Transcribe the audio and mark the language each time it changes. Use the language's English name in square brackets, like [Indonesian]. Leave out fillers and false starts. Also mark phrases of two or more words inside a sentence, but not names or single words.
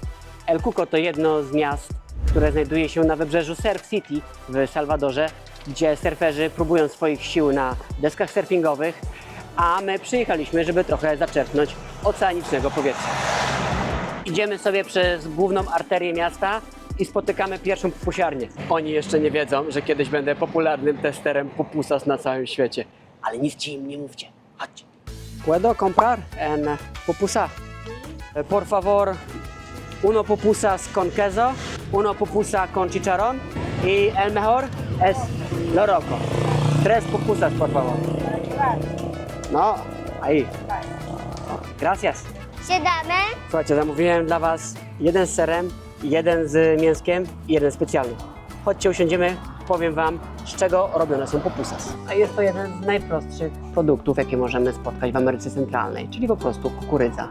[Polish] El Cuco to jedno z miast, które znajduje się na wybrzeżu Surf City w Salwadorze, gdzie surferzy próbują swoich sił na deskach surfingowych, a my przyjechaliśmy, żeby trochę zaczerpnąć oceanicznego powietrza. Idziemy sobie przez główną arterię miasta i spotykamy pierwszą pupusiarnię. Oni jeszcze nie wiedzą, że kiedyś będę popularnym testerem pupusas na całym świecie. Ale nic ci im nie mówcie. Chodźcie. [Spanish] Puedo comprar en pupusa. Por favor, uno pupusas con queso, uno pupusa con chicharrón y el mejor es loroco. 3 pupusas, por favor. No, ahí. Gracias. [Polish] Siadamy. Słuchajcie, zamówiłem dla Was jeden z serem, jeden z mięskiem i jeden specjalny. Chodźcie, usiądziemy, powiem Wam, z czego robione są pupusas. A jest to jeden z najprostszych produktów, jakie możemy spotkać w Ameryce Centralnej, czyli po prostu kukurydza.